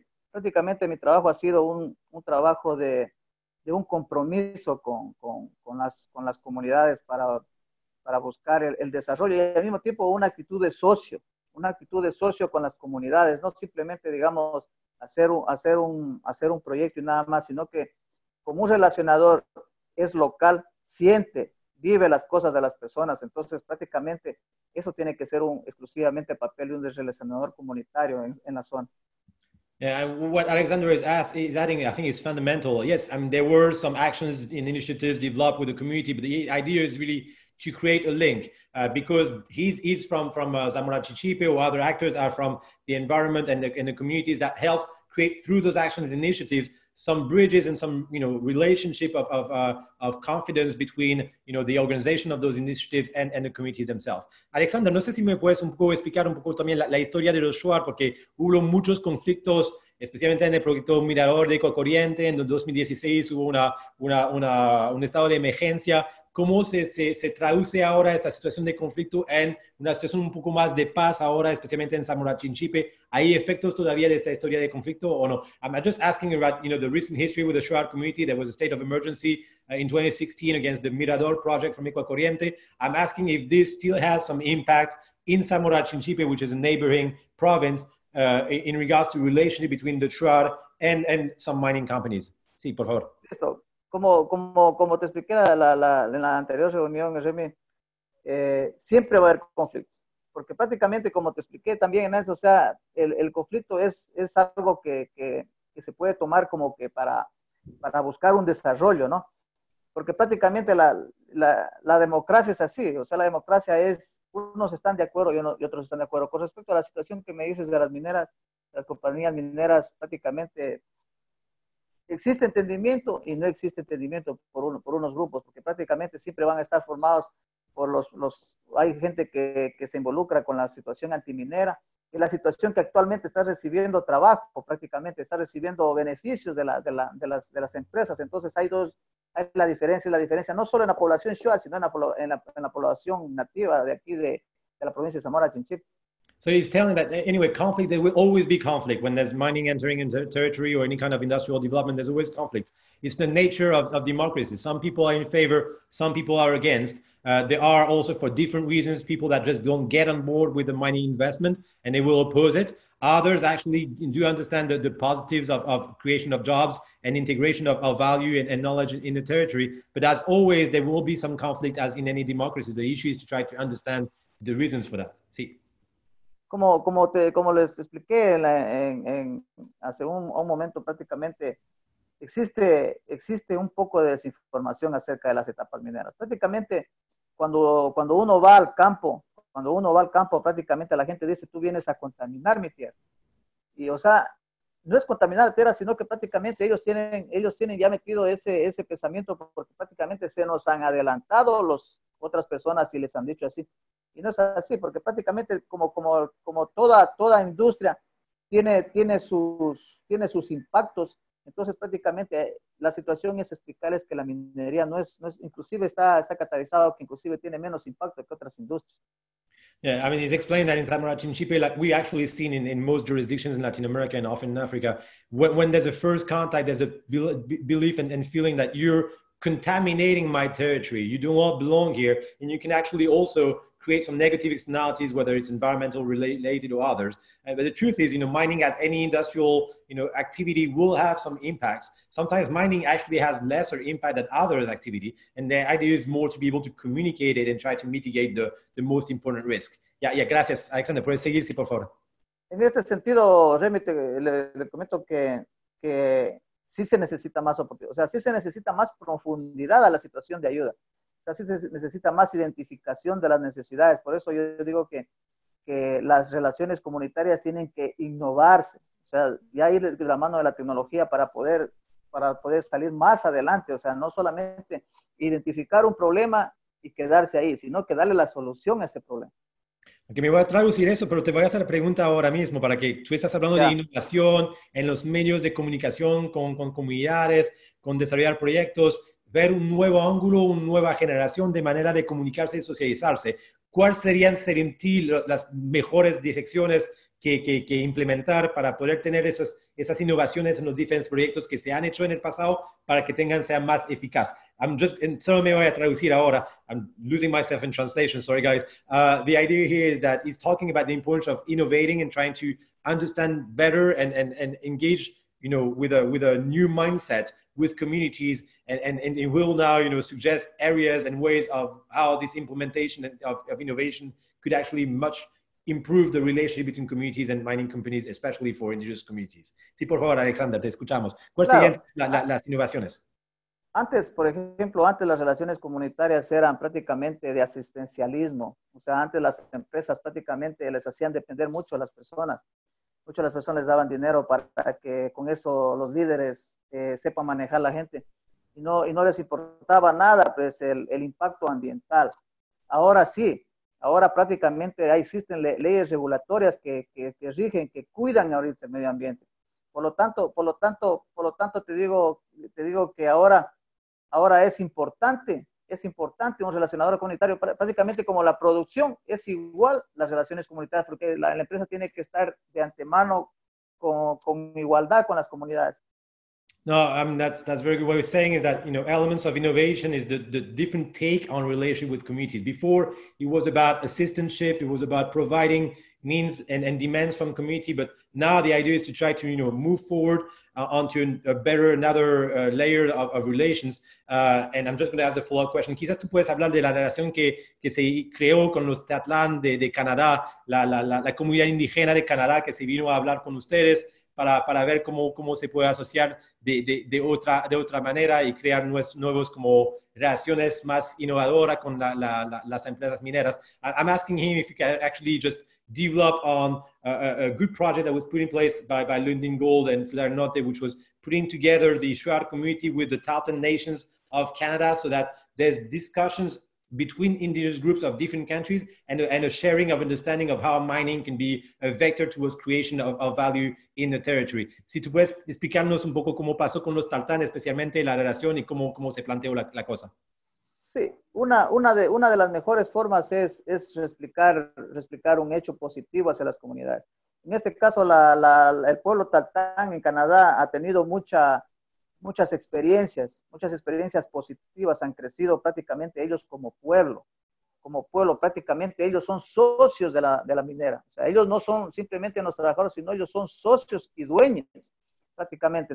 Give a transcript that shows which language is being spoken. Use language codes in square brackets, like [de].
[es] Prácticamente mi trabajo ha sido un trabajo de un compromiso con las comunidades para buscar el desarrollo y al mismo tiempo una actitud de socio con las comunidades, no simplemente, digamos, hacer un proyecto y nada más, sino que como un relacionador es local, siente, vive las cosas de las personas, entonces prácticamente eso tiene que ser exclusivamente papel de un relacionador comunitario en la zona. [en] Yeah, what Alexander is adding, I think, is fundamental. Yes, I mean, there were some actions and initiatives developed with the community, but the idea is really to create a link because he's from Zamora Chinchipe, or other actors are from the environment and the communities, that helps create through those actions and initiatives some bridges and some relationship of confidence between the organization of those initiatives and the communities themselves. [es] Alexander, no sé si me puedes un poco explicar un poco también la historia de los Shuar, porque hubo muchos conflictos, especialmente en el proyecto Mirador de Ecocorriente. En 2016 hubo un estado de emergencia. ¿Cómo se traduce ahora esta situación de conflicto en una situación un poco más de paz ahora, especialmente en Zamora Chinchipe? ¿Hay efectos todavía de esta historia de conflicto o no? [en] I'm just asking about the recent history with the Shuar community. There was a state of emergency in 2016 against the Mirador project from Ecocorriente. I'm asking if this still has some impact in Zamora Chinchipe, which is a neighboring province, in regards to relationship between the Shuar and some mining companies. [es] Sí, por favor. Listo. Como te expliqué en la anterior reunión, Remy, siempre va a haber conflictos, porque prácticamente, como te expliqué también en eso, o sea, el conflicto es algo que se puede tomar como que para buscar un desarrollo, ¿no? Porque prácticamente la democracia es así, o sea, la democracia es, unos están de acuerdo y otros están de acuerdo. Con respecto a la situación que me dices de las mineras, las compañías mineras, prácticamente existe entendimiento y no existe entendimiento por unos grupos, porque prácticamente siempre van a estar formados por hay gente que se involucra con la situación antiminera y la situación que actualmente está recibiendo trabajo, prácticamente está recibiendo beneficios de las empresas. Entonces hay la diferencia no solo en la población Shuar, sino en la población nativa de aquí de la provincia de Zamora Chinchipe. [en] So he's telling that anyway, conflict, there will always be conflict when there's mining entering into territory or any kind of industrial development, there's always conflict. It's the nature of democracy. Some people are in favor, some people are against. There are also, for different reasons, people that just don't get on board with the mining investment and they will oppose it. Others actually do understand the positives of creation of jobs and integration of value and knowledge in the territory. But as always, there will be some conflict as in any democracy. The issue is to try to understand the reasons for that. See. [es] Como les expliqué hace un momento prácticamente, existe un poco de desinformación acerca de las etapas mineras. Prácticamente, cuando uno va al campo, prácticamente la gente dice, tú vienes a contaminar mi tierra. Y, o sea, no es contaminar la tierra, sino que prácticamente ellos tienen ya metido ese pensamiento porque prácticamente se nos han adelantado otras personas y les han dicho así. Y no es así, porque prácticamente como toda industria tiene sus impactos, entonces prácticamente la situación es explicarles que la minería no es inclusive está catalizado, que inclusive tiene menos impacto que otras industrias. [en] Yeah, I mean, he's explained that in Zamora Chinchipe, like we actually seen in most jurisdictions in Latin America and often in Africa, when there's a first contact, there's a belief and feeling that you're contaminating my territory. You do not belong here. And you can actually also create some negative externalities, whether it's environmental related or others. But the truth is, mining as any industrial, activity will have some impacts. Sometimes mining actually has lesser impact than other activity. And the idea is more to be able to communicate it and try to mitigate the most important risk. [es] Yeah, gracias, Alexander. Puedes seguir, sí, por favor. En este sentido, Remy, le comento que sí se necesita más oportunidad, o sea, sí se necesita más profundidad a la situación de ayuda. O sea, sí se necesita más identificación de las necesidades. Por eso yo digo que las relaciones comunitarias tienen que innovarse, o sea, ya ir de la mano de la tecnología para poder salir más adelante. O sea, no solamente identificar un problema y quedarse ahí, sino que darle la solución a ese problema. Okay, me voy a traducir eso, pero te voy a hacer la pregunta ahora mismo para que tú estás hablando de innovación en los medios de comunicación con comunidades, con desarrollar proyectos, ver un nuevo ángulo, una nueva generación de manera de comunicarse y socializarse. ¿Cuáles serían en ti las mejores direcciones que implementar para poder tener esas innovaciones en los diferentes proyectos que se han hecho en el pasado para que sean más eficaz? Solo me voy a traducir ahora. [en] I'm losing myself in translation. Sorry, guys. The idea here is that he's talking about the importance of innovating and trying to understand better and engage, with a new mindset with communities, and it will now, suggest areas and ways of how this implementation of innovation could actually much improve the relationship between communities and mining companies, especially for indigenous communities. [es] Sí, por favor, Alexander, te escuchamos. ¿Cuáles serían las innovaciones? Por ejemplo, antes las relaciones comunitarias eran prácticamente de asistencialismo. O sea, antes las empresas prácticamente les hacían depender mucho a las personas. Muchas de las personas les daban dinero para que con eso los líderes sepan manejar la gente. Y no les importaba nada, pues, el impacto ambiental. Ahora sí. Ahora prácticamente existen leyes regulatorias que rigen, que cuidan ahorita el medio ambiente. Por lo tanto te digo que ahora es importante un relacionador comunitario, prácticamente como la producción es igual las relaciones comunitarias, porque la empresa tiene que estar de antemano con igualdad con las comunidades. [en] No, that's very good. What we're saying is that, elements of innovation is the different take on relationship with communities. Before, it was about assistantship, it was about providing means and demands from community, but now the idea is to try to, move forward onto another layer of relations. And I'm just going to ask the follow-up question. [es] Quizás tú puedes hablar de la relación que se creó con los Teatlán de Canadá, la comunidad indígena de Canadá que se vino a hablar con ustedes, para ver cómo se puede asociar de otra manera y crear nuevos como relaciones más innovadoras con las empresas mineras. [en] I'm asking him if you can actually just develop on a good project that was put in place by Lundin Gold and Flair Norte, which was putting together the Shuar community with the Tahltan nations of Canada, so that there's discussions between indigenous groups of different countries and a sharing of understanding of how mining can be a vector towards creation of value in the territory. [es] Si tú puedes explicarnos un poco cómo pasó con los Tahltan, especialmente la relación y cómo se planteó la cosa. Sí, una de las mejores formas es reexplicar un hecho positivo hacia las comunidades. En este caso, el pueblo Tatán en Canadá ha tenido muchas experiencias positivas, han crecido prácticamente ellos como pueblo, prácticamente ellos son socios de la minera. O sea, ellos no son simplemente los trabajadores, sino ellos son socios y dueños prácticamente.